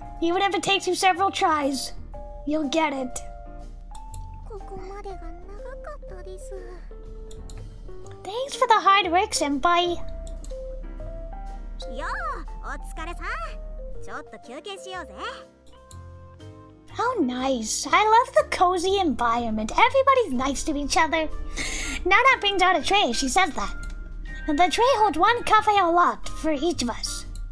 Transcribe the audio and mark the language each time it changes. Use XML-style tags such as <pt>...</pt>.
<en>Even if it takes you several tries, you'll get it.</en> <ja>ここまでが長かったです。</ja> <en>Thanks for the hard work, senpai.</en> <ja>よー、お疲れさん。ちょっと休憩しようぜ。</ja> <en>How nice. I love the cozy environment. Everybody's nice to each other. Nana brings out a tray. She says that. And the tray holds one cafe a lot for each of us.</en>